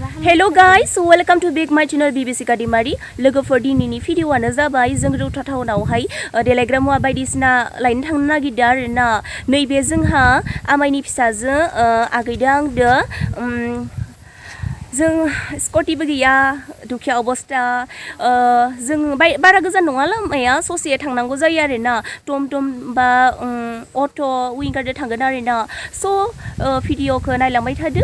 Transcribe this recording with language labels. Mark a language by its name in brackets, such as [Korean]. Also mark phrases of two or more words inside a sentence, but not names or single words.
[English] Hello guys, welcome to back my channel BBC Kadimari. [Bodo] लोगोफोर दिनैनि भिडिअआनो जाबाय जों रौता टाउनावहाय देलायग्रा मुवा बायदिसिना लायनो थांनो नागिरदों आरोना। नैबे जोंहा आमाइनि फिसाजो आगैदो आंदो जों स्कुटिबो गैया दुखिया अबस्था जों बारा गोजान नङा लामाया ससे थांनांगौ जायो आरोना टमटम बा अट' विंगारजों थांगोन आरोना स' भिडिअखौ नायलांबाय थादो।